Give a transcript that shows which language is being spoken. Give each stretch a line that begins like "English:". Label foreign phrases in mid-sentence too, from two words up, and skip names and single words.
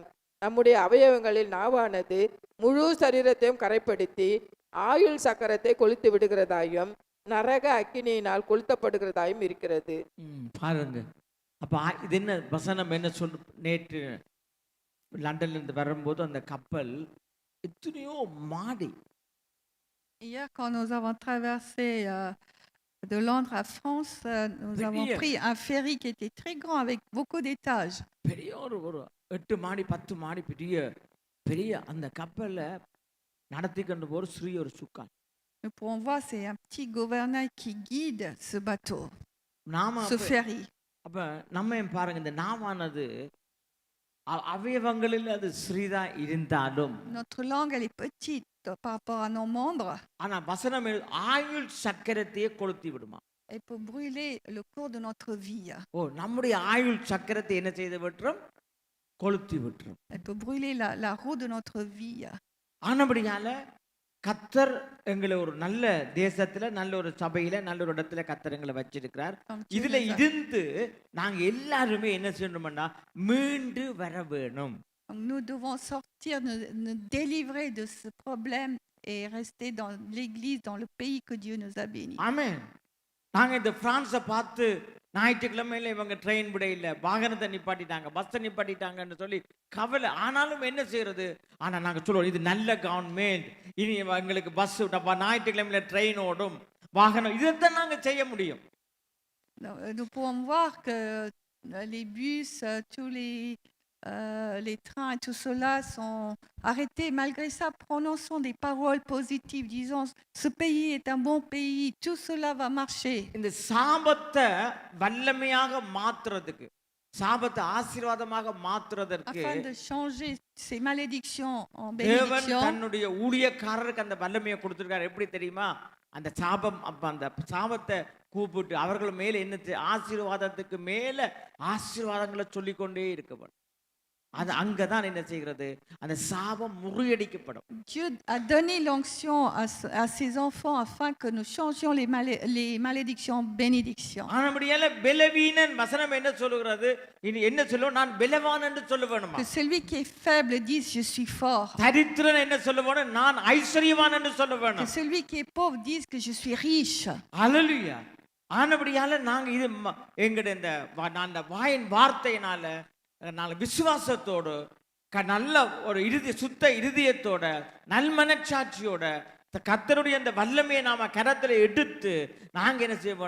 Tamil: நம்முடைய அவயவங்களில் நாவானது முழு சரீரத்தையும் கரைப்படுத்தி ஆயுள் சக்கரத்தை கொளுத்து விடுகிறதாயும் நரக அக்கினியினால் கொளுத்தப்படுகிறதாயும் இருக்கிறது. பாருங்க, அப்ப இது என்ன வசனம் என்ன சொல். நேற்று லண்டன்ல இருந்து வரும்போது அந்த கப்பல் எத்தனையோ மாடி.
French: Hier, quand nous avons traversé de Londres à France, nous avons pris un ferry qui était très grand avec beaucoup d'étages.
Tamil: பெரிய ஒரு 8 மாடி 10 மாடி பெரிய அந்த கப்பல்ல நடத்தி கொண்டு போற சிறிய ஒரு சுக்கான்.
French: Nous pouvons voir, c'est un petit gouvernail qui guide ce bateau, ce ferry.
Tamil: அப்ப நம்ம பாருங்க, இந்த நாவானது அவயவங்களில் அது சிறிதா இருந்தாலும்
French: Notre langue, elle est petite par rapport à nos membres.
Tamil: ஆனா வசனம் ஆயுள் சக்கரத்தையே கொளுத்தி விடுமா.
French: Elle peut brûler le cours de notre vie.
Tamil: நம்முடைய ஆயுள் சக்கரத்தை என்ன செய்து விட்டுரும்? கொளுத்தி விட்டுரும்.
French: Elle peut brûler la roue de notre vie.
Tamil: ஆனபடியால கர்த்தர் எங்களை ஒரு நல்ல தேசத்துல, நல்ல ஒரு சபையில, நல்ல ஒரு இடத்துல கர்த்தர் எங்களை வச்சிருக்கிறார். இதுல இருந்து நாங்க எல்லாருமே என்ன செய்யணும்னா மீண்டு வர வேணும்.
French: Donc, nous devons sortir, nous délivrer de ce problème et rester dans l'église, dans le pays que Dieu nous a bénis.
Tamil: ஆமென். நாங்க இந்த பிரான்ஸை பார்த்து ஞாயிற்றுக்கிழமையில இவங்க ட்ரெயின் விட இல்லை, வாகனத்தை நிப்பாட்டிட்டாங்க, பஸ்ஸை நிப்பாட்டிட்டாங்கன்னு சொல்லி கவலை. ஆனாலும் என்ன செய்யறது? ஆனா நாங்க சொல்லுவோம், இது நல்ல கவர்மெண்ட், இனி எங்களுக்கு பஸ் விட்டப்பா, ஞாயிற்றுக்கிழமையில ட்ரெயின் ஓடும், வாகனம், இதைத்தான் நாங்க செய்ய முடியும்.
French: Nous pouvons voir que les bus, tous les trains et tout cela sont arrêtés. Malgré ça, prononçons des paroles positives, disons ce pays est un bon pays, tout cela va marcher.
Tamil: இந்த சாபத்தை வல்லமையாக மாத்துறதுக்கு, சாபத்தை ஆசீர்வாதமாக மாத்துறதற்கு
French: Afin de changer ces malédictions en
Tamil: தேவன்
French: bénédictions,
Tamil: தன்னுடைய ஊழியக்காரருக்கு அந்த வல்லமையை கொடுத்திருக்காரு. எப்படி தெரியுமா? அந்த சாபம், அப்ப அந்த சாபத்தை கூப்பிட்டு அவர்கள் மேல என்ன ஆசீர்வாதத்துக்கு மேல ஆசீர்வாதங்களை சொல்லிக்கொண்டே இருக்கப்படும். அது அங்கதான் என்ன செய்கிறது? அந்த சாபம் முறியடிக்கப்படும்.
French: Dieu a donné l'onction à ses enfants afin que nous changions les malédictions en bénédictions.
Tamil: ஆனபடியால பலவீனன் வசனம் என்ன சொல்லுகிறது? இனி என்ன சொல்லுவோம்? நான் பலவான் என்று சொல்ல வேணுமா?
French: Que celui qui est faible dise je suis fort.
Tamil: தரித்திரன் என்ன சொல்ல வேணும்? நான் ஐஸ்வரியவான் என்று சொல்ல
French: Que
Tamil: வேணும்.
French: celui qui est pauvre dise que je suis riche.
Tamil: ஹல்லேலூயா. ஆனபடியால நாங்க இது எங்களுடைய இந்த அந்த வாயின் வார்த்தையினால நாங்க விசுவாசத்தோடு நல்ல ஒரு சுத்த இருதயத்தோட நல்மனச்சாட்சியோட கர்த்தருடைய அந்த வல்லமையை நாம கரத்துல எடுத்து நாங்க என்ன செய்வோம்?